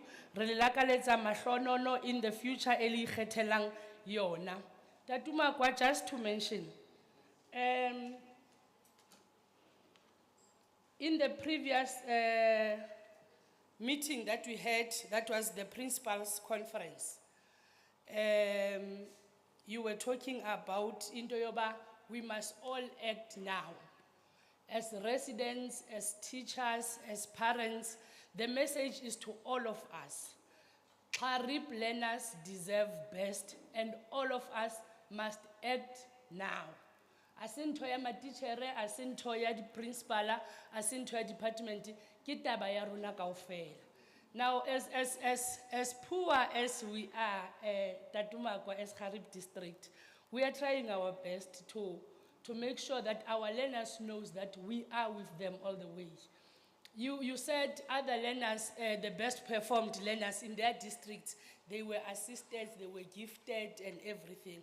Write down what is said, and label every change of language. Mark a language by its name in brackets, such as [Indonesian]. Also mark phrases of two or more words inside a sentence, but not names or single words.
[English] In the future, just to mention, in the previous meeting that we had, that was the Principals Conference, you were talking about Indoyoba, we must all act now. As residents, as teachers, as parents, the message is to all of us. XHariep learners deserve best, and all of us must act now. [Southern Sotho] Asinto ya matitjhere, asinto ya di principala, asinto ya department, ke taba ya rona kaofela. [English] Now, as poor as we are, Tatumakwa, as XHariep District, we are trying our best to make sure that our learners knows that we are with them all the way. You said other learners, the best performed learners in their districts, they were assisted, they were gifted and everything.